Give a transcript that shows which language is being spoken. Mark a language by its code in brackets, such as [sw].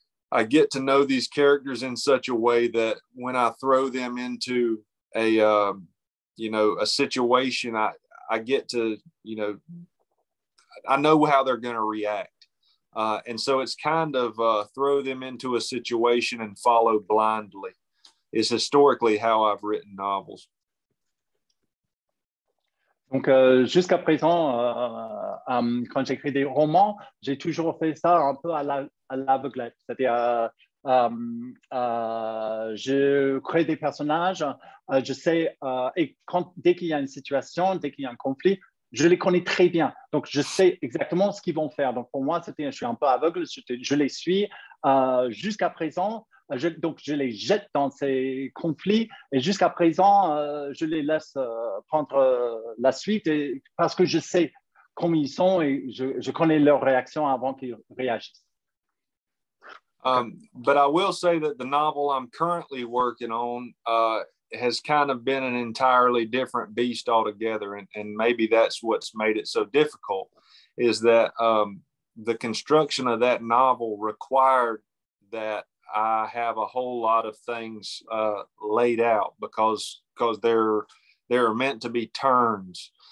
[en] I get to know these characters in such a way that when I throw them into a situation, I get to, I know how they're going to react. And so it's kind of throw them into a situation and follow blindly is historically how I've written novels. [fr] Donc, jusqu'à présent, quand j'écris des romans, j'ai toujours fait ça un peu à l'aveuglette. C'est-à-dire, je crée des personnages, je sais, et dès qu'il y a une situation, dès qu'il y a un conflit, je les connais très bien. Donc, je sais exactement ce qu'ils vont faire. Donc, pour moi, je suis un peu aveugle, je les suis. Jusqu'à présent, donc je les jette dans ces conflits, et jusqu'à présent, je les laisse prendre la suite, parce que je sais comment ils sont, et je connais leurs réactions avant qu'ils réagissent. [en] But I will say that the novel I'm currently working on has kind of been an entirely different beast altogether. And maybe that's what's made it so difficult, is that the construction of that novel required that I have a whole lot of things laid out because they're meant to be turns.